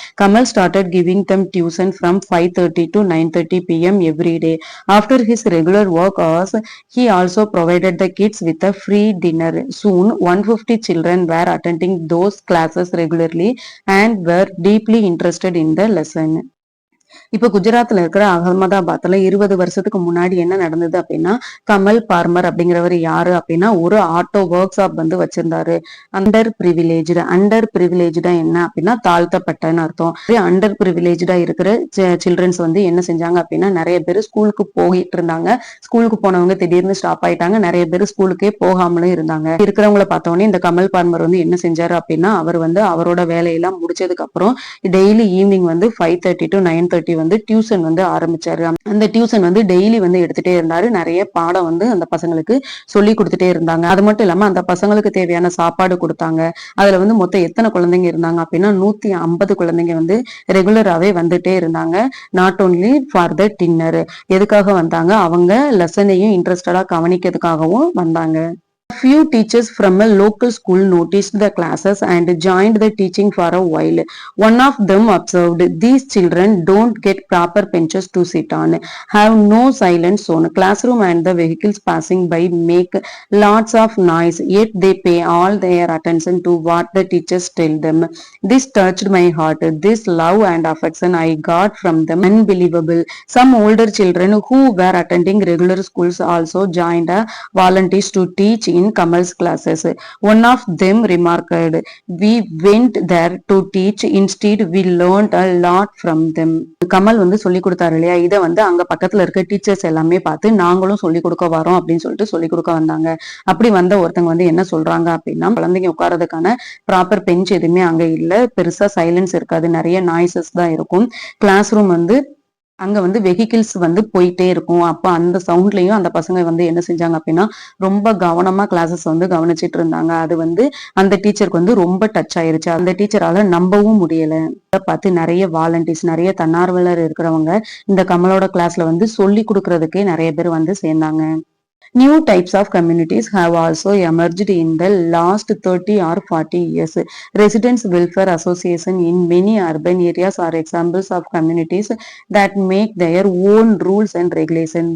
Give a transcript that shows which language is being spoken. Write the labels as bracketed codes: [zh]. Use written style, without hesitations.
[en] Kamal started giving them tuition from 5:30 to 9:30 p.m. every day. After his regular work hours, he also provided the kids with a free dinner. Soon, 150 children were attending those classes regularly and were deeply interested in the lesson. [ta] இப்ப குஜராத்ல இருக்கிற அகமதாபாத்ல 20 வருஷத்துக்கு முன்னாடி என்ன நடந்தது அப்படின்னா, கமல் பார்மர் அப்படிங்கிறவர் யாரு அப்படின்னா ஒரு ஆட்டோ ஒர்க் ஷாப் வந்து வச்சிருந்தாரு. அண்டர் பிரிவிலேஜ்டா என்ன அப்படின்னா தாழ்த்தப்பட்டன்னு அர்த்தம். அண்டர் பிரிவிலேஜ்டா இருக்கிற சில்ட்ரன்ஸ் வந்து என்ன செஞ்சாங்க அப்படின்னா நிறைய பேர் ஸ்கூலுக்கு போயிட்டு இருந்தாங்க. ஸ்கூலுக்கு போனவங்க திடீர்னு ஸ்டாப் ஆயிட்டாங்க. நிறைய பேர் ஸ்கூலுக்கே போகாமலும் இருந்தாங்க. இருக்கிறவங்கள பார்த்தோன்னே இந்த கமல் பார்மர் வந்து என்ன செஞ்சாரு அப்படின்னா, அவர் வந்து அவரோட வேலையெல்லாம் முடிச்சதுக்கு அப்புறம் டெய்லி ஈவினிங் வந்து 5:30 to 9:30 வந்து டியூஷன் வந்து ஆரம்பிச்சாரு. அந்த டியூஷன் வந்து டெய்லி வந்து எடுத்துட்டே இருந்தாரு. நிறைய பாடம் வந்து அந்த பசங்களுக்கு சொல்லி கொடுத்துட்டே இருந்தாங்க. அது மட்டும் இல்லாம அந்த பசங்களுக்கு தேவையான சாப்பாடு கொடுத்தாங்க. அதுல வந்து மொத்தம் எத்தனை குழந்தைங்க இருந்தாங்க அப்படின்னா 150 குழந்தைங்க வந்து ரெகுலராகவே வந்துட்டே இருந்தாங்க. [en] Not only for the dinner. [ta] எதுக்காக வந்தாங்க, அவங்க லெசனையும் இன்ட்ரெஸ்டடா கவனிக்கிறதுக்காகவும் வந்தாங்க. [en] Few teachers from a local school noticed the classes and joined the teaching for a while. One of them observed, "These children don't get proper benches to sit on, have no silent zone. Classroom and the vehicles passing by make lots of noise, yet they pay all their attention to what the teachers tell them." This touched my heart. This love and affection I got from them unbelievable. Some older children who were attending regular schools also joined volunteers to teach in Kamal's classes. One of them remarked, "We went there to teach. Instead, we learned a lot from them." [ta] Kamal வந்து சொல்லி கொடுத்தாரு இல்லையா, இதை வந்து அங்க பக்கத்துல இருக்க teachers எல்லாமே பார்த்து நாங்களும் சொல்லி கொடுக்க வரோம் அப்படின்னு சொல்லிட்டு சொல்லி கொடுக்க வந்தாங்க. அப்படி வந்த ஒருத்தங்க வந்து என்ன சொல்றாங்க அப்படின்னா, குழந்தைங்க உட்காரதுக்கான ப்ராப்பர் பெஞ்ச் எதுவுமே அங்க இல்ல, பெருசா சைலன்ஸ் இருக்காது, நிறைய நாய்ஸஸ் தான் இருக்கும். கிளாஸ் ரூம் வந்து அங்க வந்து வெஹிக்கிள்ஸ் வந்து போயிட்டே இருக்கும். அப்ப அந்த சவுண்ட்லயும் அந்த பசங்க வந்து என்ன செஞ்சாங்க அப்படின்னா, ரொம்ப கவனமா கிளாஸஸ் வந்து கவனிச்சிட்டு இருந்தாங்க. அது வந்து அந்த டீச்சருக்கு வந்து ரொம்ப டச் ஆயிருச்சு. அந்த டீச்சரால நம்பவும் முடியல. பார்த்து நிறைய வாலண்டியர்ஸ், நிறைய தன்னார்வலர் இருக்கிறவங்க இந்த கமலோட கிளாஸ்ல வந்து சொல்லி கொடுக்கறதுக்கே நிறைய பேர் வந்து சேர்ந்தாங்க. [en] New types of communities have also emerged in the last 30 or 40 years. Residents Welfare Association in many urban areas are examples of communities that make their own rules and regulations.